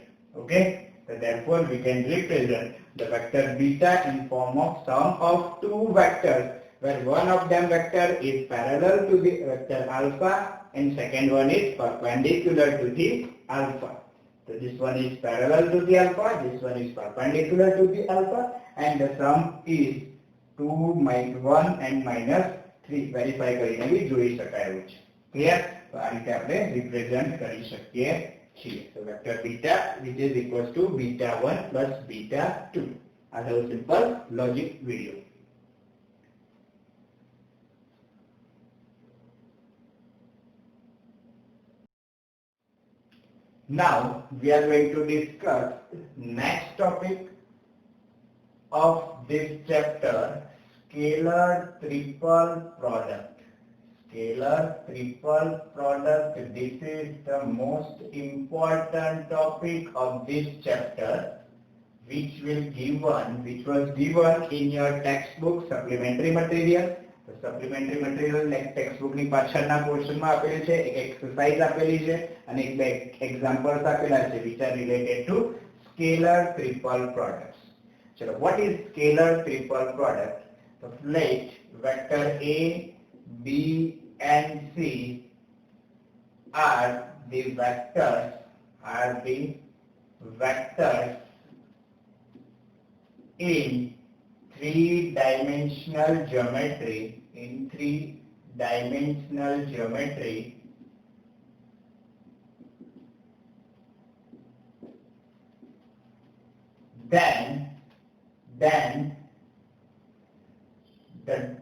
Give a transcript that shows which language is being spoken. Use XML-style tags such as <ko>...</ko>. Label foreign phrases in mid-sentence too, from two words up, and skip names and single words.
<en>Okay, so therefore we can represent the vector beta in form of sum of two vectors, where one of them vector is parallel to the vector alpha and second one is perpendicular to the alpha. So this one is parallel to the alpha, this one is perpendicular to the alpha, and the sum is 2 minus 1 and minus 3.</en> <gu>Verify કરીને બી જોઈ શકાયું છે. ક્લિયર? તો આ રીતે આપણે રિપ્રેઝન્ટ કરી શકીએ છીએ.</gu> <en>So vector beta which is equals to beta 1 plus beta 2. As a simple logic video. Now we are going to discuss next topic of this chapter, scalar triple product. Scalar triple product, this is the most important topic of this chapter, which was given in your textbook supplementary material.</en> <gu>તો</gu> <en>supplementary material textbook</en> <gu>ની પાછળના પોર્શનમાં આપેલું છે, એક એક્સરસાઇઝ આપેલી છે અને એક બે એક્ઝામ્પલ્સ આપેલા છે</gu> <en>which are related to scalar triple products. ચલો, what is scalar triple product? So let vector A, B and C are the vectors in three-dimensional geometry, then the</en>